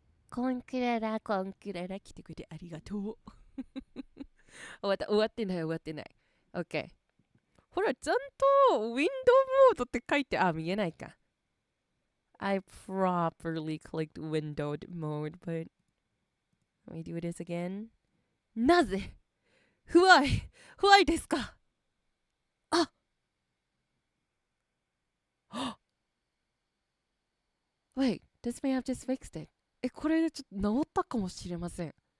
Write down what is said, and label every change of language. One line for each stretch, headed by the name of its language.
Japanese: コンクララ来てくれてありがとう。終わってない。OK。ほら、ちゃんとウィンドウモードって書いて、見えないか。
English: I properly clicked windowed mode, but let me do this again.
Japanese: なぜ不愛ですか
English: Wait, this may have just fixed it.
Japanese: これでちょっと治ったかもしれません。